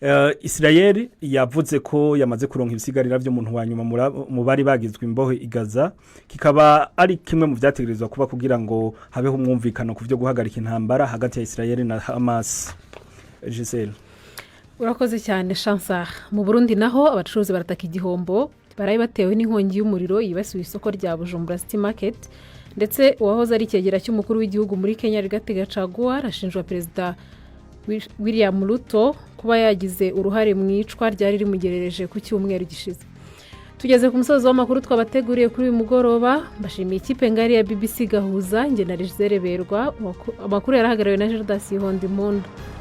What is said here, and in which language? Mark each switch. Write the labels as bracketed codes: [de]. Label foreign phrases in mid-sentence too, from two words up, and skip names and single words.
[rn] Israel yavuze ko yamaze kuronka ibisigarira by'umuntu wa nyuma mu bari bagizwe imbohe i Gaza kikaba ari kimwe mu byategerezwa kuba kugira ngo habeho umwumvikano ku byo guhagarika intambara hagati ya Israel na Hamas. Giselle [rw] urakoze cyane Chansar. Mu Burundi naho abacuruzi barataka igihombo baraye batewe n'inkongi y'umuriro yibasiye isoko rya Bujumbura City Market ndetse uwahoze ari ikegera cy'umukuru w'igihugu muri Kenya Rigathi Gachagua arashinjwa perezida William Ruto kuba yagize uruhare mu icwa ryari rimugerereje ku cyumweru gishize. Tugeze ku musozo w'amakuru twabateguriye kuri uyu mugoroba. Mbashimiye ikipe ngari ya BBC Gahuza nge na Rizere Berwa. Amakuru yarahagarariwe na Gerdas Hondimunda.